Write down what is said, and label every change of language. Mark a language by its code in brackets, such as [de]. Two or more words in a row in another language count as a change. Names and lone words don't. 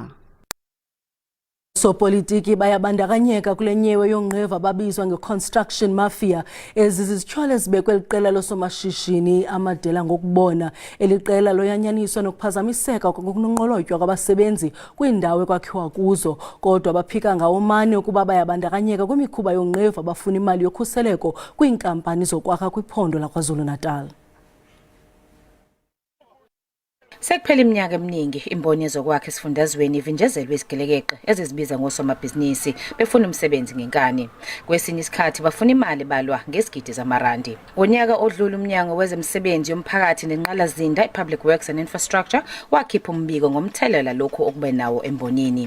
[xh] Sopolitiki bayabandakanyeka kule nyewe yonqeva ababizwa nge- [en] construction mafia [xh] ezizithyolo ezibekwe liqela losomashishini amadela ngokubona. Eliqela loyanyaniswa nokuphazamiseka kokunqolotywa kwabasebenzi kwiindawo ekwakhiwa kuzo, kodwa baphika ngawomane ukuba bayabandakanyeka kwimikhuba yonqeva abafuna imali yokhuseleko kwiinkampani zokwakha kwiphondo laKwaZulu-Natal. [zu] Sekuphela iminyaka eminingi imboni yezokwakha esifundazweni ivinjezelwe izigelekeqe ezizibiza ngosomabhizinisi befuna umsebenzi ngenkani. Kwesinye isikhathi bafuna imali balwa ngezigidi zamarandi. Ngonyaka odlula umnyango wezemisebenzi yomphakathi nenqalazinda iPublic Works and Infrastructure wakhipha umbiko ngomthelela lokhu okube nawo embonini.